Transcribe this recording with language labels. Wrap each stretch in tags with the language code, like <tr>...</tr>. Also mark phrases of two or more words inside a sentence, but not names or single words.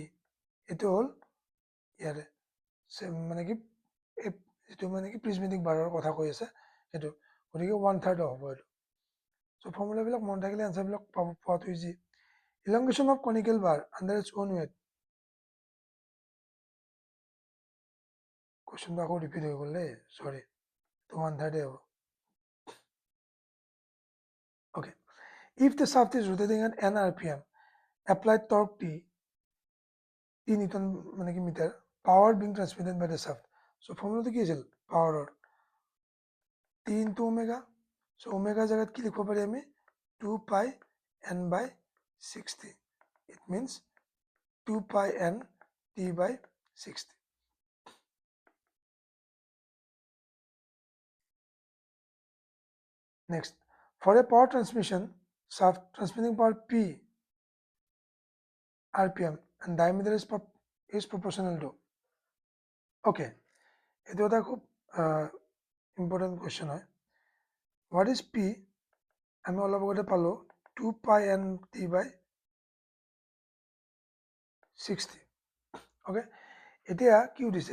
<as>এইটো হ'ল ইয়াৰে মানে কি যিটো মানে কি</as> <en>prismatic bar</en> <as>কথা কৈ আছে সেইটো, গতিকে 1/3 হ'ব এইটো। চ' ফৰ্মুলাবিলাক মনত থাকিলে এনচাৰবিলাক পোৱাটো ইজি।</as> <en>elongation of conical bar under its own weight.</en> <as>কুৱেশ্যনটো আকৌ ৰিপিট হৈ গ'ল দেই, চৰি, তো 1/3 হ'ব।</as> <en>Okay, if the shaft is rotating at n RPM, applied torque T Newton</en> <as>মানে কি</as> <en>মিটাৰ, power being transmitted by the shaft.</en> <as>So ফৰ্মুলাটো কি আছিল পাৱাৰৰ?</as> <en>T into omega.</en> <as>So omega জাগাত কি লিখিব পাৰি আমি?</as> <en>2πn/60. It means 2πn T/60. Next, for a power transmission shaft transmitting power P RPM and diameter is proportional to.</en> <as>Okay, এইটো এটা খুব ইম্পৰ্টেণ্ট কুৱেশ্যন হয়।</as> <en>what is P?</en> <as>আমি অলপ আগতে পালোঁ 2πn/60. অ'কে, এতিয়া কি সুধিছে?</as>